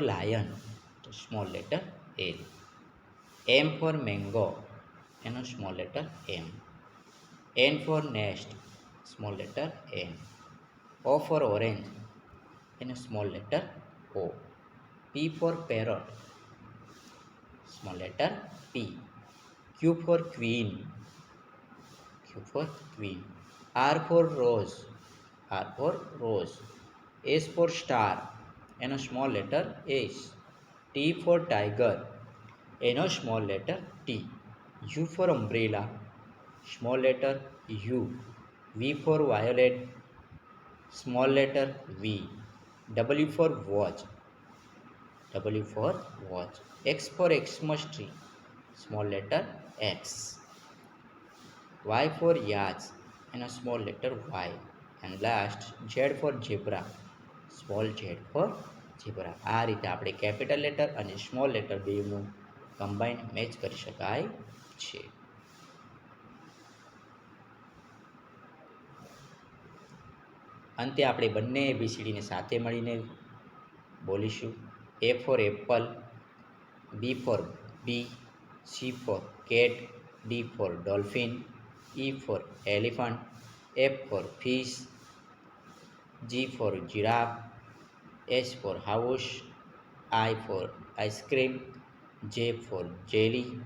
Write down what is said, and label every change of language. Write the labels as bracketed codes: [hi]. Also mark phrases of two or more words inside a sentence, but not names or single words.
[en] lion તો small letter L, M for mango એનો small letter M, N for nest small letter N, O for orange એનો small letter O, P for parrot small letter P, Q for queen Q for queen, R for rose R for rose, S for star એનો small letter S, T for tiger એનો small letter T, U for umbrella small letter U, V for violet small letter V, W for watch W for watch, X for Xmas tree small letter X, Y for yacht એનો small letter Y, and last Z for zebra સ્મોલ Z for zebra. [gu] આ રીતે આપણે [en] capital letter [gu] અને [en] small letter [gu] બેનું [en] combine match [gu] કરી શકાય છે. અંતે આપણે બંને ABCDને સાથે મળીને બોલીશું. [en] A for apple, B for bee, C for cat, D for dolphin, E for elephant, F for fish, G for giraffe, H for house, I for ice cream, J for jelly,